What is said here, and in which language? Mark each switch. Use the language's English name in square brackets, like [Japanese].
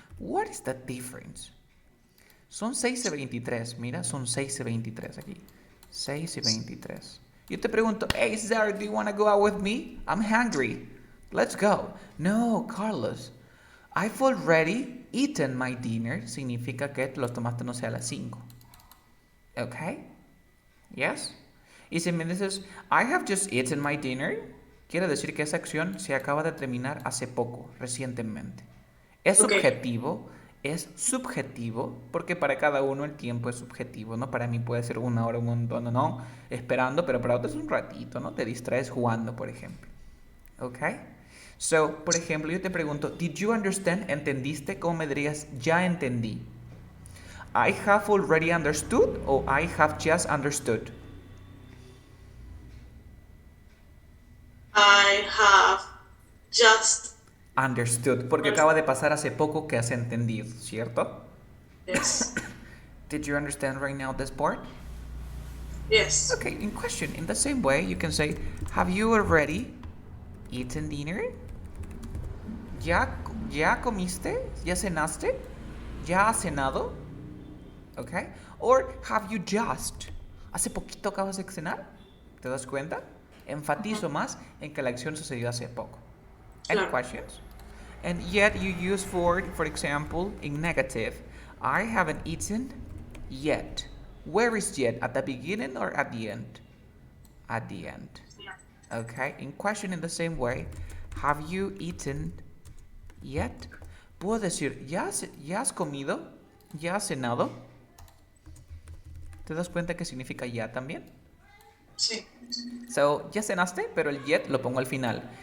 [English] What is the difference? [Spanish] Son 6:23. Mira, son 6:23 aquí. 6:23. Yo te pregunto, [English] hey, Sarah, do you want to go out with me? I'm hungry. Let's go. No, Carlos. I've already eaten my dinner. [Spanish] Significa que te los tomaste, no sé, a las 5. Okay? Yes? Y si me dices, [English] I have just eaten my dinner, [Spanish] quiere decir que esa acción se acaba de terminar hace poco, recientemente. Es subjetivo, es subjetivo, porque para cada uno el tiempo es subjetivo, ¿no? Para mí puede ser 1 hora, un montón, no, esperando, pero para otros es un ratito, ¿no? Te distraes jugando, por ejemplo. ¿Ok? So, por ejemplo, yo te pregunto, [English] did you understand? [Spanish] ¿Entendiste? ¿Cómo me dirías? Ya entendí. [English] I have already understood o I have just understood. I have just [Spanish] Understood, porque acaba de pasar hace poco que has entendido, ¿cierto? [English] Yes. Did you understand right now this part? Yes. Okay, in question, in the same way, you can say, have you already eaten dinner? [Spanish] ¿Ya comiste? ¿Ya cenaste? ¿Ya has cenado? Okay? [English] Or have you just? [Spanish] ¿Hace poquito acabas de cenar? ¿Te das cuenta? Enfatizo más en que la acción sucedió hace poco. [English] Any questions? And yet you use for example, in negative. I haven't eaten yet. Where is yet? At the beginning or at the end? At the end. Okay. In question in the same way. Have you eaten yet? [Spanish] Puedo decir, ¿ya has comido? ¿Ya has cenado? ¿Te das cuenta que significa ya también? Sí. So, ya cenaste, pero el yet lo pongo al final.